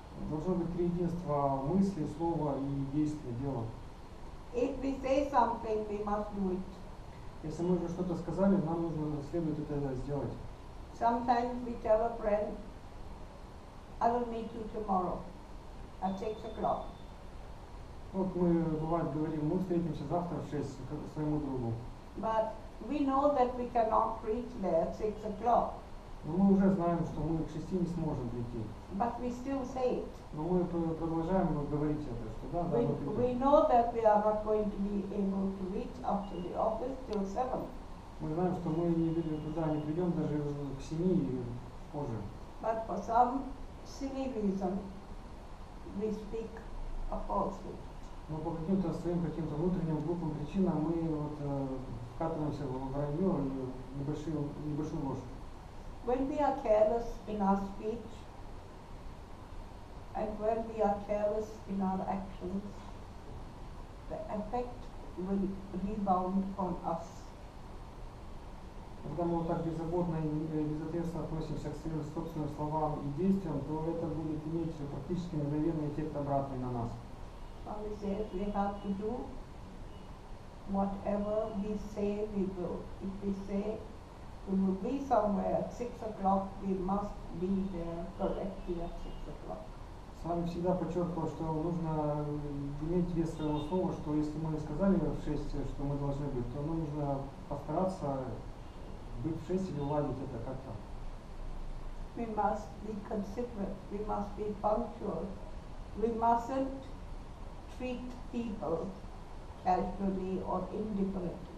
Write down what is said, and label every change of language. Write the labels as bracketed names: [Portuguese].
[Russian] Должно быть триединство мысли, слова и действия, дела. [English] If we say something, we must do it. [Russian] Если мы уже что-то сказали, нам нужно следует это сделать. [English] Sometimes we tell a friend, I will meet you tomorrow at 6 o'clock. [Russian] Вот мы, бывает, говорим, мы встретимся завтра в 6 к своему другу. [English] But we know that we cannot reach there at 6 o'clock. [Russian] Но мы уже знаем, что мы к 6 не сможем прийти. [English] But we still say it. [Russian] Но мы продолжаем говорить это, что да, да, мы придем. [English] We know that we are not going to be able to reach up to the office till 7. [Russian] Мы знаем, что мы туда не придем даже к 7 и позже. [English] But for some silly reason, we speak a falsehood. [Russian] Но по каким-то своим внутренним глупым причинам мы вкатываемся в вранье и небольшую ложь. [English] When we are careless in our speech and when we are careless in our actions, the effect will rebound on us. [Russian] Когда мы вот так беззаботно и безответственно относимся к своим собственным словам и действиям, то это будет иметь практически мгновенный эффект обратный на нас. [English] Swami says we have to do whatever we say we will. If we say we will be somewhere at 6 o'clock, we must be there correctly at 6 o'clock. [Russian] С вами всегда подчеркивал, что нужно иметь вес своего слова, что если мы сказали в 6, что мы должны быть, то нужно постараться быть в 6 или уладить это как-то. [English] We must be considerate, we must be punctual, we mustn't treat people casually or indifferently.